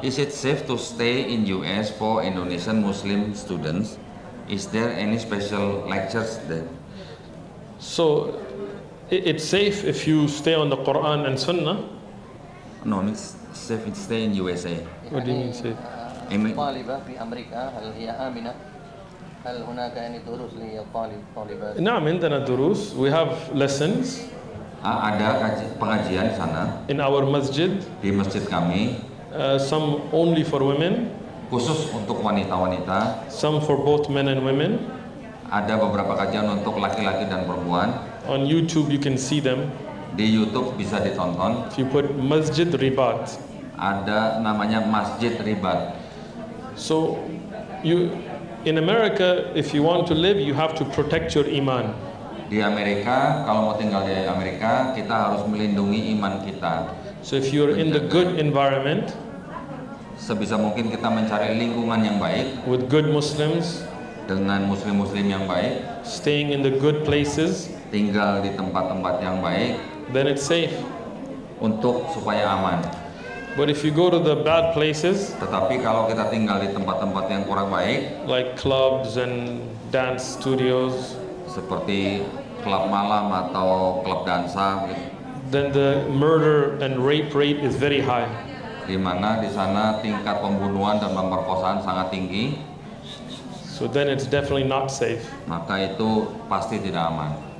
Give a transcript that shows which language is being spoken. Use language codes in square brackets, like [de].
[en] Is it safe to stay in US for Indonesian Muslim students? Is there any special lectures there? so it's safe if you stay on the Quran and Sunnah. No, it's safe to stay in USA. What do you mean safe? [ar] طالبة في أمريكا هل هي آمنة؟ هل هناك يعني دروس للطالبات؟ نعم عندنا دروس. [en] We have lessons [id] Ada pengajian di sana [en] in our masjid, [id] di masjid kami, [en] some only for women, [id] khusus untuk wanita-wanita. [en] some for both men and women. [id] Ada beberapa kajian untuk laki-laki dan perempuan. [en] On YouTube you can see them. [id] Di YouTube bisa ditonton. [en] If you put Masjid Ribat. [id] Ada namanya Masjid Ribat. [en] So in America, if you want to live, you have to protect your iman. [id] Di Amerika, kalau mau tinggal di Amerika, kita harus melindungi iman kita. [en] So if you're in the good environment, [id] Sebisa mungkin kita mencari lingkungan yang baik [en] with good Muslims, [id] dengan muslim-muslim yang baik, [en] staying in the good places, [id] tinggal di tempat-tempat yang baik [en] then it's safe. [id] supaya aman. [en] But if you go to the bad places, [id] Tetapi kalau kita tinggal di tempat-tempat yang kurang baik, [en] like clubs and dance studios, [id] seperti klub malam atau klub dansa, [en] then the murder and rape rate is very high. [id] di mana di sana tingkat pembunuhan dan pemerkosaan sangat tinggi, [en] So then it's definitely not safe. [id] maka itu pasti tidak aman.